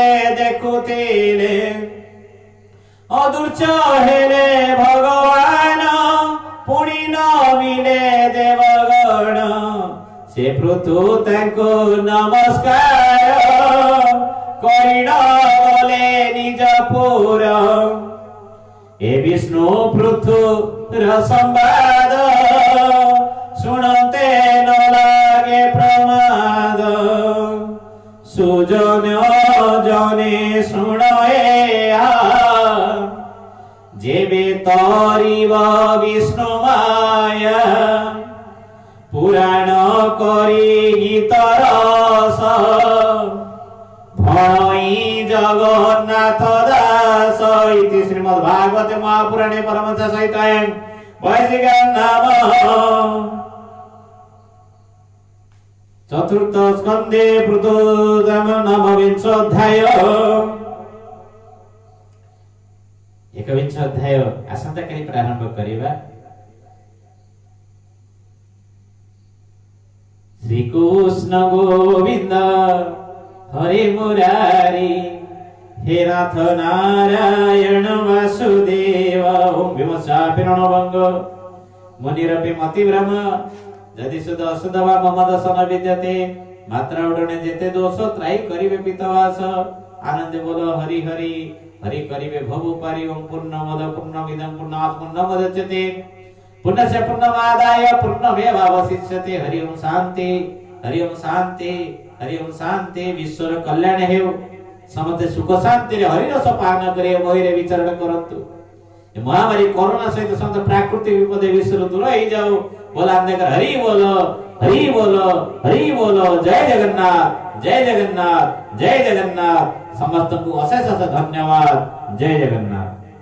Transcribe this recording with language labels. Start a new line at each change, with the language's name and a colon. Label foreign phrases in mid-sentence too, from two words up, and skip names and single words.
Odia: ଦେଖୁତିଲେ ଅଦୃଶ୍ୟ ହେଲେ ଭଗବାନ ପୁଣି ନ ମିଳେ ଦେବଗଣ ସେ ପୃଥୁ ତାଙ୍କୁ ନମସ୍କାର କରିଣ ଗଲେ ନିଜ ପୁର ଏ ବିଷ୍ଣୁ ପୃଥୁ ସମ୍ବାଦ ଶୁଣନ୍ତେ ନ ଲାଗେ ପ୍ରମାଦ ସୁଜନ ଜନେ ଶୁଣଏ ଯେବେ ତରିବ ବିଷ୍ଣୁ ମାୟା ପୁରାଣ କରି ଗୀତ ରସ ଭଇ ଜଗନ୍ନାଥ ଦାସ
Sanskrit: इति श्रीमद् भागवते महापुराणे परमहंस सहितायां वैशिका नाम चतुर्थ स्कंदे पृथुदाम नवविंश अध्याय
Odia: ଏକବିଂଶ ଅଧ୍ୟାୟ ଆସନ୍ତା କାଲି ପ୍ରାରମ୍ଭ କରିବା।
Sanskrit: श्री कृष्ण गोविंद हरि मुरारी हे नाथ नारायण वासुदेव ओम विमर्शापि रणभंग मुनिरपि मतिभ्रम यदि सुध अशुध वा मम दोष न विद्यते
Odia: ମାତ୍ରା ଉଡ଼ନେ ଯେତେ ଦୋଷ ତ୍ରାହି କରିବେ ପିତବାସ ଆନନ୍ଦ ବୋଲୋ ହରି ହରି ହରି କରିବେ ଭବୁ ପାରି
Sanskrit: ओम पूर्णमद पूर्णमिदं पूर्णात् पूर्णमुदच्यते पूर्णस्य पूर्णमादाय पूर्णमेवावशिष्यते हरि ओम शांति
Odia: हरि ओम शांति हरि ओम शांति ବିଶ୍ୱର କଲ୍ୟାଣ ହେଉ ସମସ୍ତ ସୁଖ ଶାନ୍ତି ରେ ହରି ରସ ପାନ କରେ ମୋହିରେ ବିଚରଣ କରନ୍ତୁ ମହାମାରୀ କୋରୋନା ସହିତ ସମସ୍ତ ପ୍ରାକୃତିକ ବିପଦ ବିଶ୍ୱ
Hindi: दूर हो जाओ
Odia: ବୋଲା ଅନ୍ଧକାର ହରି ବୋଲୋ ହରି ବୋଲୋ ହରି ବୋଲୋ ଜୟ ଜଗନ୍ନାଥ ଜୟ ଜଗନ୍ନାଥ ଜୟ ଜଗନ୍ନାଥ ସମସ୍ତ କୁ ଅଶେଷ ଧନ୍ୟବାଦ ଜୟ ଜଗନ୍ନାଥ।